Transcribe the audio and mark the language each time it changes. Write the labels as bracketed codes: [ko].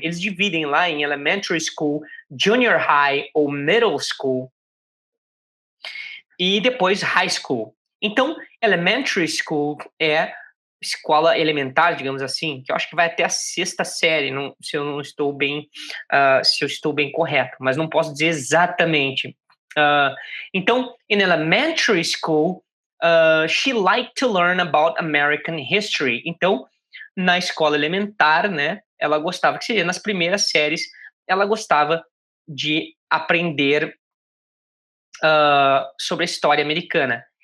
[pt] Eles dividem lá em elementary school, junior high ou middle school e depois high school. Então, elementary school é escola elementar, digamos assim, que eu acho que vai até a sexta série, se eu estou bem correto, mas não posso dizer exatamente. [en] Então, in elementary school, she liked to learn about American history. [pt] Então, na escola elementar, né, ela gostava, que seria nas primeiras séries, ela gostava de aprender sobre a história americana.